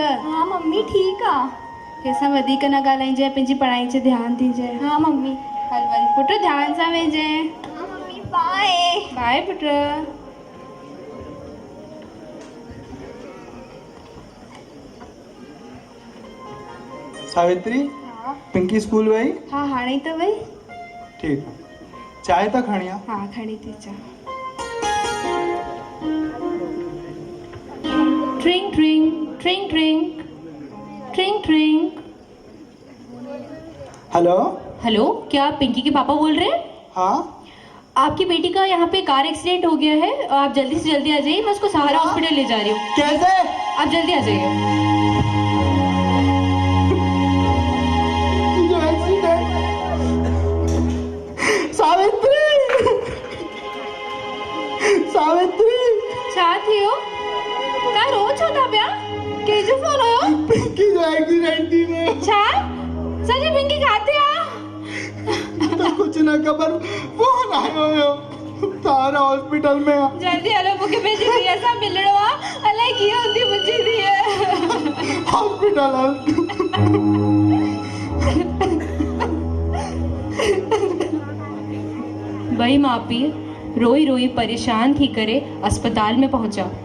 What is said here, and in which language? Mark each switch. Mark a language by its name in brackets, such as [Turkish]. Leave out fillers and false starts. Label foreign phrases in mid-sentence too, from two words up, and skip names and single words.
[Sindhi] हाँ मम्मी ठीक आहे। कंहिंसां वधीक न ॻाल्हाइजांइ, पंहिंजी पढ़ाई ते ध्यानु ॾिजांइ। हाँ मम्मी। हल वञ पुत्र, ध्यान सां वेंजांइ। हाँ मम्मी बाय। बाय पुत्र। सावित्री, हाँ पिंकी स्कूल वई? हाँ, हाणे ई त वई। ठीकु आहे, चांहि त खणी आ। हाँ खणी थी अचां। ट्रिंग ट्रिंग ट्रिंग ट्रिंग ट्रिंग ट्रिंग। [Hindi] हेलो। हेलो, क्या आप पिंकी के पापा बोल रहे हैं? हाँ। आपकी बेटी का यहाँ पे कार एक्सीडेंट हो गया है, आप जल्दी से जल्दी आ जाइए। मैं उसको सहारा हॉस्पिटल ले जा रही हूँ। कैसे? आप जल्दी आ जाइए। [Sindhi] सावित्री, सावित्री छा थियो? का रो छो था पिया? कंहिंजो फोन हुयो? पिंकी जो एक्सीडेंट थी वियो। छा? सॼी पिंकी काथे आ? तो कुछ न ख़बर, फोन आयो हुयो, सहारा हॉस्पिटल में आ। जल्दी हलो, मूंखे पंहिंजी धीअ सां मिलणो आहे। अलाए कीअं हूंदी मुंहिंजी धीअ। हॉस्पिटल हल। ॿई माउ पीउ रोई रोई परेशान थी करे अस्पताल में पहुचा।